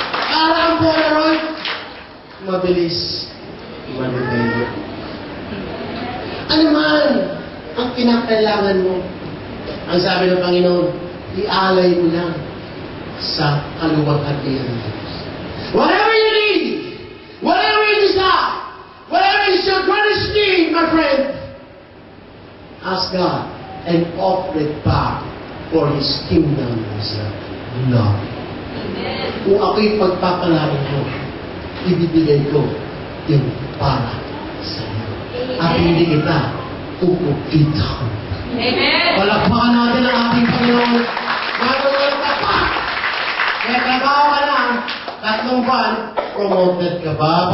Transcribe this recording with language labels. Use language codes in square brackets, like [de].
[tl] Para ang Polaroid, mabilis. Manipendo. Ano man ang pinakailangan mo, ang sabi ng Panginoon, ialay mo lang sa kaluwalhatian ng Diyos. [en] Whatever you need, whatever you desire, whatever is your greatest need, my friend, ask God and offer it back for His kingdom as love. [tl] Kung ako'y pagpapalain ko, ibibigay ko yung para sa iyo. At hindi kita pupupitan. Amen. Palakpakan natin ang ating Panginoon. Magulong ka pa. Kaya trabaho ka na, 3 buwan, promoted ka ba?